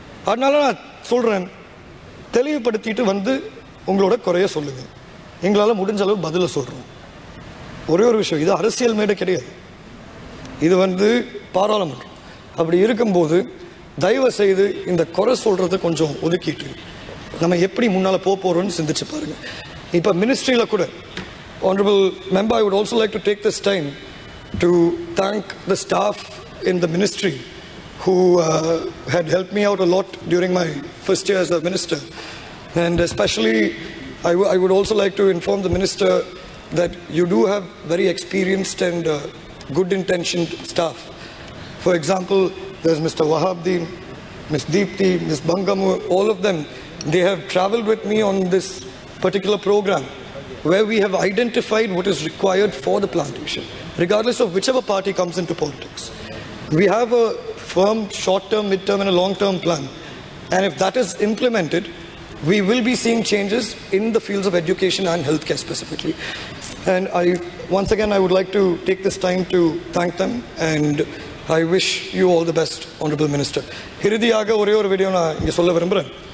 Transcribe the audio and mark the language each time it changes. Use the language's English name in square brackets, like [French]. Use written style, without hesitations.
[Tamil] அதனால நான் சொல்கிறேன், தெளிவுபடுத்திட்டு வந்து உங்களோட குறைய சொல்லுங்கள். எங்களால் முடிஞ்ச அளவு பதிலை சொல்கிறோம். ஒரே ஒரு விஷயம், இது அரசியல் மேடை கிடையாது, இது பாராளுமன்றம். அப்படி இருக்கும்போது தயவு செய்து இந்த குறை சொல்கிறத கொஞ்சம் ஒதுக்கிட்டு நம்ம எப்படி முன்னால் போகிறோம்னு சிந்திச்சு பாருங்க. இப்போ மினிஸ்ட்ரியில் கூட [English] Honorable Member, I would also like to take this time to thank the staff in the ministry who had helped me out a lot during my first year as a minister. And especially, I would also like to inform the minister that you do have very experienced and good intentioned staff. For example, there's Mr. Wahabdeen, Ms. Deepthi, Ms. Bangamu, all of them, they have traveled with me on this particular program where we have identified what is required for the plantation, regardless of whichever party comes into politics. We have a firm short-term, mid-term and a long-term plan. And if that is implemented, we will be seeing changes in the fields of education and healthcare specifically. And once again, I would like to take this time to thank them, and I wish you all the best, Honorable Minister. [Tamil] இறுதியாக ஒரே ஒரு video நான் இங்கே சொல்ல விரும்புகிறேன்.